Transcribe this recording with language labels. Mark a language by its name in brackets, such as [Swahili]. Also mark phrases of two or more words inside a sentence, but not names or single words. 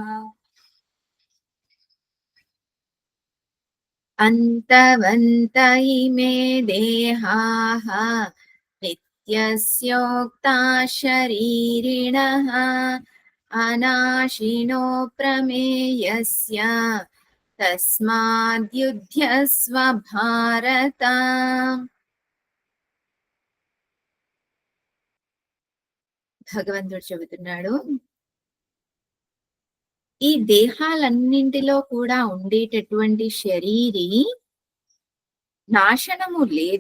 [Sanskrit] अन्तवन्त इमे देहाः नित्यस्योक्ता शरीरिणः अनाशिनो प्रमेयस्य तस्माद्युध्यस्व भारत। [Telugu] భగవంతుడు చెబుతున్నాడు, ఈ దేహాలన్నింటిలో కూడా ఉండేటటువంటి శరీరి నాశనము లేదు.